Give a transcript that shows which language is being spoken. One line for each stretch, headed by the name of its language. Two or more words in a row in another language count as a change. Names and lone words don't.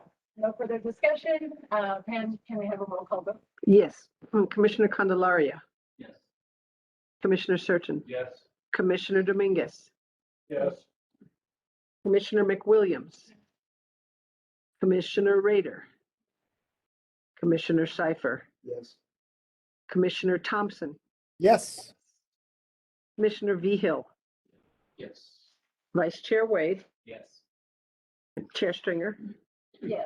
English: No further discussion. Pam, can we have a roll call vote? Yes. Commissioner Candelaria, Yes. Commissioner Surgeon, Yes. Commissioner Dominguez, Yes. Commissioner McWilliams, Commissioner Rader, Commissioner Cipher, Yes. Commissioner Thompson, Yes. Commissioner Vehil, Yes. Vice Chair Wade, Yes. Chair Stringer. Yes.